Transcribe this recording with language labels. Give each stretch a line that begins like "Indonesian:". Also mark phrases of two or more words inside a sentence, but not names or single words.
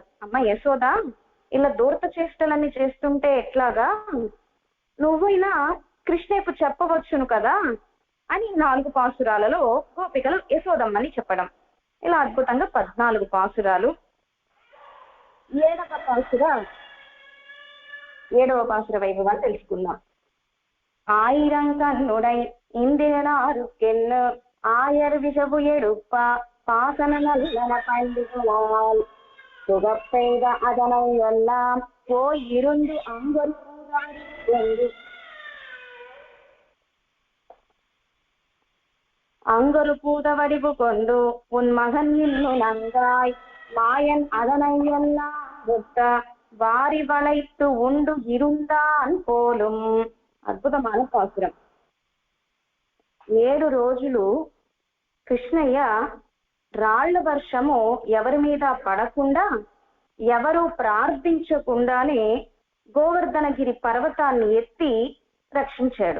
Telugu: అమ్మ యశోద, ఇలా దూరత చేష్టలన్నీ చేస్తుంటే ఎట్లాగా, నువ్వైనా కృష్ణకు చెప్పవచ్చును కదా అని 4 పాసురాలలో గోపికలు యశోదమ్మని చెప్పడం. ఇలా అద్భుతంగా 14 పాసురాలు. 7వ పాసుర వైభవాన్ని తెలుసుకుందాం.
Tamil: ஆயிரம் கண்ணுடை இந்திரனாருக்கென்னு ஆயர் விஷபு எடுப்ப பாசன நல்லன பண்டிகளால் சுகப்பெய்த அதனை எல்லாம் போய் இருந்து அங்கொரு பூத வடிவு கொண்டு உன் மகன் இன்னும் நங்காய் மாயன் அதனை எல்லாம் முட்ட வாரி வளைத்து உண்டு இருந்தான் போலும்.
Telugu: అద్భుతమైన పాసురం. 7 రోజులు కృష్ణయ్య రాళ్ల వర్షము ఎవరి మీద పడకుండా, ఎవరు ప్రార్థించకుండానే గోవర్ధనగిరి పర్వతాన్ని ఎత్తి రక్షించాడు.